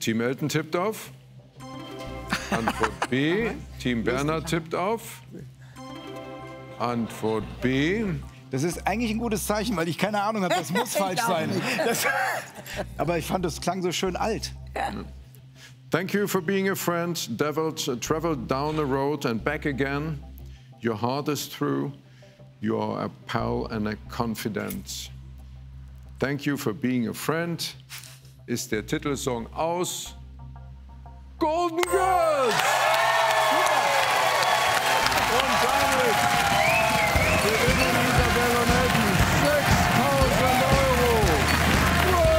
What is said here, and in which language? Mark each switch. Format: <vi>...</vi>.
<de>Team Elton tippt auf. Antwort B. Team Bernhard tippt auf. Antwort B. Das ist eigentlich ein gutes Zeichen, weil ich keine Ahnung habe. Das muss falsch sein. Das, aber ich fand, das klang so schön alt.</de> <en>Thank you for being a friend. Traveled down the road and back again. Your heart is true. You are a pal and a confidant. Thank you for being a friend.</en> <de>Ist der Titelsong aus Golden Girls. Und damit gewinnen Isabel und Elton 6.000 Euro.</de>